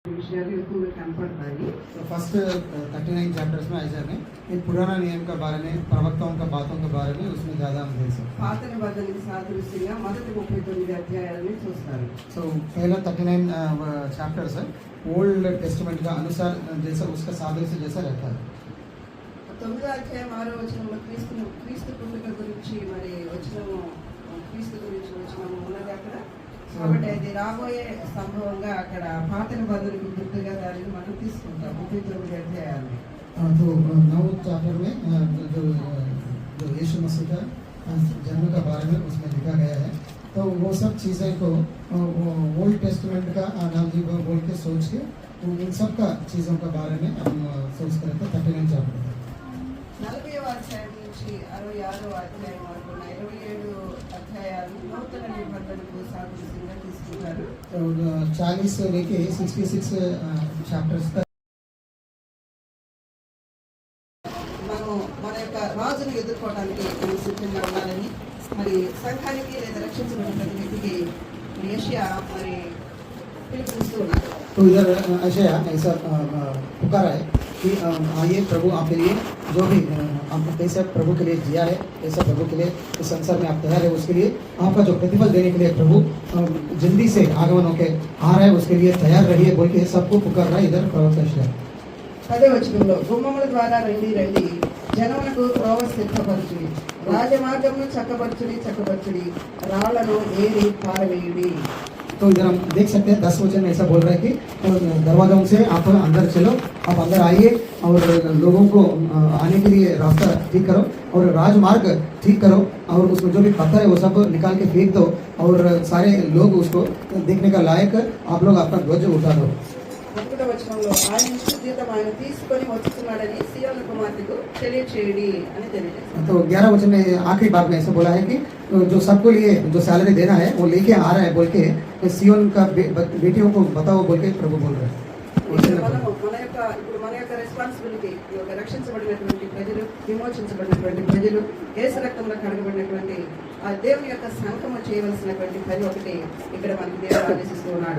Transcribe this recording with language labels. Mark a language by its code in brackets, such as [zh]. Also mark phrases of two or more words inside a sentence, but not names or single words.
[te] विषयाలు ఎక్కువగా కనపడతాయి। [en] first 39 chapters [hi] में ऐसा है इन पुराना नियम के बारे में, प्रवक्ताओं का बातों के बारे में उसमें ज़्यादा हम देख सकते हैं। [te] పాత నిబంధనకి సాదృశ్యంగా మొదటి 39 అధ్యాయాలను చూస్తారు। [hi] सो पहला 39 चैप्टर्स है ओल्ड टेस्टमेंट का अनुसार जैसा उसका सादृश्य जैसा रहता है। [te] 9వ అధ్యాయం 6వ వచనంలో క్రీస్తు పుట్టుక గురించి మరి వచనము క్రీస్తు గురించి వచనము ఉన్నది అక్కడ। కాబట్టి అది రాబోయే సంభవంగా అక్కడ పాత నిబంధనకు గుర్తుగా దానిని మనం తీసుకుంటాం 39 అధ్యాయాన్ని। [hi] तो 9 चैप्टर में जो यीशु मसीह का जन्म के बारे में उसमें लिखा गया है। तो वो सब चीज़ें को ओल्ड टेस्टमेंट का नाम जी बोल के सोच के इन सब का चीज़ों के बारे में हम सोच कर 39 चैप्टर [te] 40వ అధ్యాయం నుంచి 66వ అధ్యాయం వరకు 27 అధ్యాయాలు నూతన నిబంధనకు సాదృశ్యంగా తీసుకుంటారు। [hi] तो 40 से लेके 66 चैप्टर्स तक [te] మనం మన యొక్క రాజును ఎదుర్కోవడానికి మనం సిద్ధంగా ఉండాలని మరి సంఘానికి లేదా రక్షించబడిన ప్రతి వ్యక్తికి యెషయా మరి పిలుపునిస్తూ ఉన్నారు। [hi] तो इधर ऐसा पुकारा है कि आइए प्रभु आपके लिए जो भी आप कैसे प्रभु के लिए जिया है, ऐसा प्रभु के लिए इस संसार में आप तैयार है, उसके लिए आपका जो प्रतिफल देने के लिए प्रभु जल्दी से आगमन होकर आ रहा है, उसके लिए तैयार रहिए बोल के सबको पुकार रहा है। इधर प्रवक्ता यशायाह [te] 10వ వచనంలో గుమ్మముల ద్వారా రండి రండి జనమునకు త్రోవ సిద్ధపరచుడి రాజమార్గమును చక్కబరచుడి రాళ్లను ఏరి పారవేయుడి। [hi] तो इधर हम देख सकते हैं 10 वचन में ऐसा बोल रहा है कि दरवाजों से आप अंदर चलो, आप अंदर आइए और लोगों को आने के लिए रास्ता ठीक करो और राजमार्ग ठीक करो और उसको जो भी पत्थर है वो सब निकाल के फेंक दो और सारे लोग उसको देखने का लायक आप लोग आपका ध्वज उठा दो। [te] 11వ వచనంలో ఆయన జీతం ఆయన తీసుకొని వచ్చుతున్నాడని సియోను కుమార్తెకు తెలియచేయడి అని తెలియజేశారు। [hi] तो 11 वचन में आखिरी बात में ऐसा बोला है कि जो सबको लिए जो सैलरी देना है वो लेके आ रहा है बोल के सियोन का बेटियों को बताओ बोल के प्रभु बोल रहे हैं। [te] మన యొక్క రెస్పాన్సిబిలిటీ రక్షించబడినటువంటి ప్రజలు, విమోచించబడినటువంటి ప్రజలు, యేసు రక్తంలో కడగబడినటువంటి ఆ దేవుని యొక్క సంకల్పం చేయవలసినటువంటి పని ఒకటి ఇక్కడ మనకి దేవుడు ఆదేశిస్తూ ఉన్నాడు।